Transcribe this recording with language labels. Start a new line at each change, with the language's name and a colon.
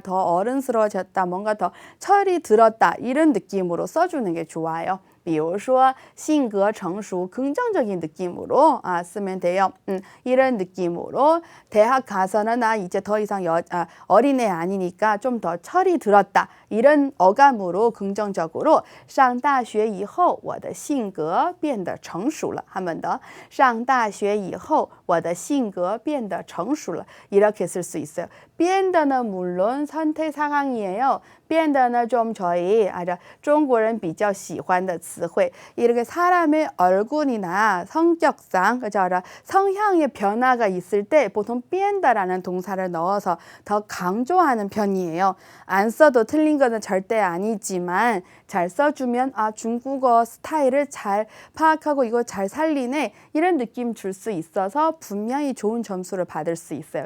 Korean: 더 어른스러워졌다. 뭔가 더 철이 들었다. 이런 느낌으로 써주는 게 좋아요.
Chinese: 比如说性格成熟
Korean: 긍정적인 느낌으로 쓰면 돼요. 이런 느낌으로 대학 가서는 나 이제 더 이상 어린애 아니니까 좀 더 철이 들었다. 이런 어감으로 긍정적으로
Chinese: 上大学以后我的性格变得成熟了.
Korean: 한 번 더.
Chinese: 上大学以后我的性格变得成熟了.
Korean: 이렇게 쓸 수 있어요. 变得는 물론 선택 상황이에요. 变得는 좀 저희 중국어는
Chinese: 比较喜欢的词汇.
Korean: 이렇게 사람의 얼굴이나 성격상 성향의 변화가 있을 때 보통 变得라는 동사를 넣어서 더 강조하는 편이에요. 안 써도 틀린 거는 절대 아니지만 잘 써주면 중국어 스타일을 잘 파악하고 이거 잘 살리네 이런 느낌 줄 수 있어서 분명히 좋은 점수를 받을 수 있어요.